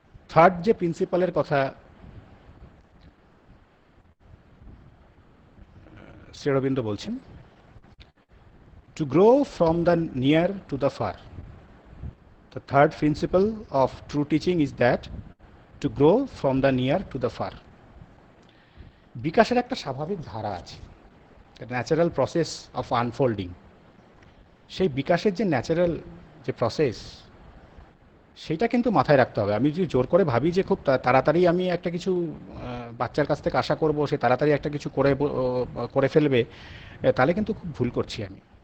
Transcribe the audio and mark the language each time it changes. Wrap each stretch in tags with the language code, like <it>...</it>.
<bn>Third যে প্রিন্সিপালের কথা শ্রী অরবিন্দ বলছেন,</bn> <en>To grow from the near to the far. The third principle of true teaching is that to grow from the near to the far.</en> <bn>বিকাশের একটা স্বাভাবিক ধারা আছে,</bn> <en>Natural process of unfolding.</en> <bn>সেই বিকাশের যে ন্যাচারাল যে প্রসেস, সেইটা কিন্তু মাথায় রাখতে হবে। আমি যদি জোর করে ভাবি যে খুব তাড়াতাড়ি আমি একটা কিছু বাচ্চার কাছ থেকে আশা করব, সে তাড়াতাড়ি একটা কিছু করে ফেলবে, তাহলে কিন্তু খুব ভুল করছি আমি।</bn>